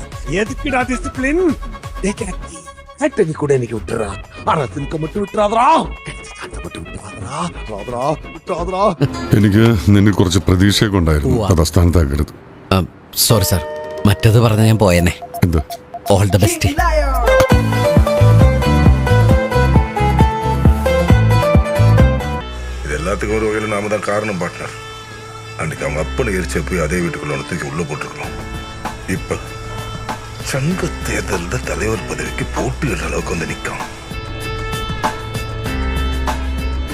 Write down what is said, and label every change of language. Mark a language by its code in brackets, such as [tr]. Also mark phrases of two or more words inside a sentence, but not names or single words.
[ta] எதுக்குடா டிசிப்ளின்? ஆக்டனி கூட எனக்கு விட்டுறா. ஆனா சிலுக்க மட்டும் விட்டுறாதரா. [ml] എനിക്ക് നിന്നെ കുറച്ച് പ്രതീക്ഷയൊക്കെ ഉണ്ടായിരുന്നു. അത് അസ്ഥാനത്താക്കരുത്. [en] sorry sir, [ml] മറ്റത് പറഞ്ഞ ഞാൻ പോയെന്നെ. എന്ത്? [en] all the best. [ta] இது எல்லாத்துக்கும் ஒரு வகையில் நாம தான் காரணம் பார்ட்னர். அன்னைக்கு அவங்க அப்பனை எரிச்ச போய் அதே வீட்டுக்குள்ள தூக்கி உள்ள போட்டுருக்கணும். இப்ப சங்க தேர்தலில் தலைவர் பதவிக்கு போட்டியிடுற அளவுக்கு வந்து நிற்கும்.